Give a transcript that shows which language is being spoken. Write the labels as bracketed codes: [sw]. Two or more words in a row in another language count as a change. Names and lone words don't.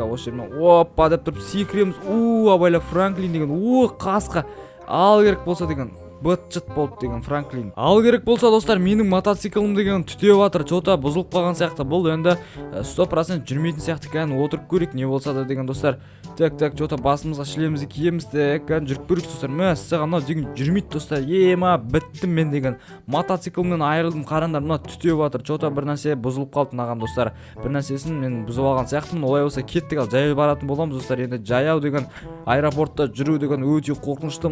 [kk] Осы жермен опа деп тұрып секіреміз. Абайла Франклин деген. Қасқа. Ал керек болса деген быт-чыт болды деген Франклин. Ал керек болса достар, менің мотоциклім деген түтеп жатыр, что-то бұзылып қалған сияқты. Бұл енді 100% жүрмейтін сияқты екен. Отырып көрейік не болса да деген достар. [ru] Так, что-то [kk] басымызға шлемімізді киеміз де, жүріп көрейік достар. Мәссаған, мынау деген жүрмейді достар. Біттім мен деген. Мотоциклімнен айырылдым. Қараңдар, мына түтеп жатыр, что-то бір нәрсе бұзылып қалды маған достар. Бір нәрсесін мен бұзып алған сияқтымын. Олай болса кеттік, ал жаяу баратын боламыз достар. Енді жаяу деген аэропортта жүру деген өте қорқынышты.